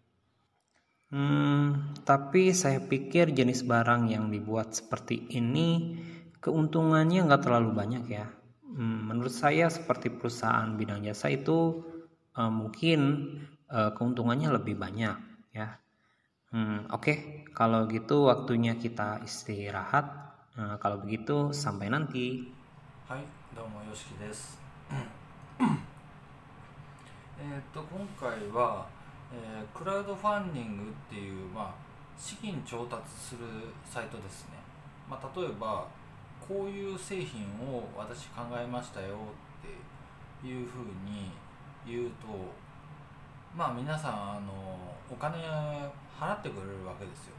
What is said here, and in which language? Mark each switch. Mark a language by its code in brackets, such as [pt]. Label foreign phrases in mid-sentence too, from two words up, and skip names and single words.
[id] Tapi saya pikir jenis barang yang dibuat seperti ini keuntungannya nggak terlalu banyak ya. Menurut saya seperti perusahaan bidang jasa itu mungkin keuntungannya lebih banyak ya. Oke, kalau gitu waktunya kita istirahat. Kalau begitu sampai nanti. [ja] はい、どうもよしきです。今回は、クラウドファンディングっていう、資金調達するサイトですね。例えばこういう製品を私考えましたよっていうふうに言うと、皆さんお金払ってくれるわけですよ。